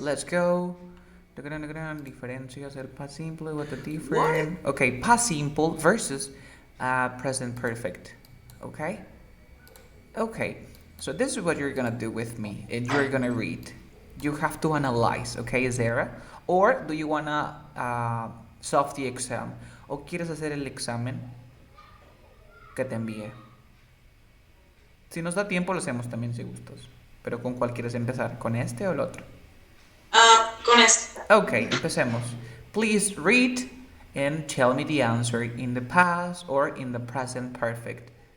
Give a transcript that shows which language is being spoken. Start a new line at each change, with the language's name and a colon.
English: let's go.
Spanish: Diferencias el
English: past simple, what the difference? Okay, past simple versus present perfect. Okay? Okay, so this is what you're gonna do with me, and you're gonna read. You have to analyze, okay, Zara? Or do you wanna solve the exam?
Spanish: ¿O quieres hacer el examen que te envíe? Si nos da tiempo, lo hacemos también si gustas. Pero ¿con cuál quieres empezar? ¿Con este o el otro? Con este. Okay, empecemos.
English: Please read and tell me the answer in the past or in the present perfect.